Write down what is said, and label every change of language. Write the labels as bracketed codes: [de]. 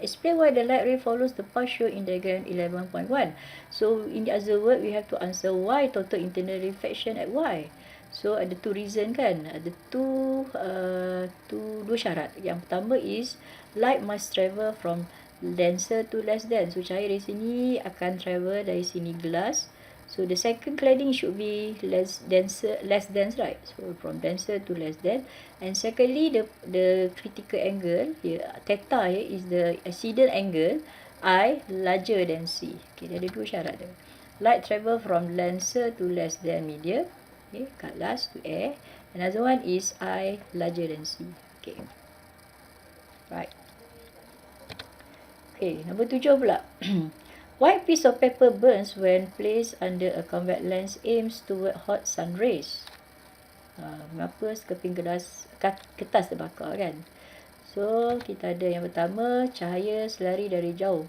[en] Explain why the light ray follows the path shown in diagram 11.1. So in the other word, we have to answer why total internal reflection at Y. [ms] So ada 2 reason kan, ada 2 syarat. Yang pertama [en] is light must travel from denser to less dense. [ms] So cahaya dari sini akan travel dari sini glass. [en] So the second cladding should be less dense, right? So from denser to less dense. And secondly, the critical angle here, theta here is the incident angle I larger than C. Okay, [ms] dia ada 2 syarat dia. [en] Light travel from denser to less dense medium. Okay, glass to air. Another one is I larger than C. Okay, right. Okay, [ms] nombor 7 pula. [en] White piece of paper burns when placed under a convex lens aims toward hot sun rays. [ms] Mengapa sekeping kertas terbakar kan? So, kita ada yang pertama, cahaya selari dari jauh.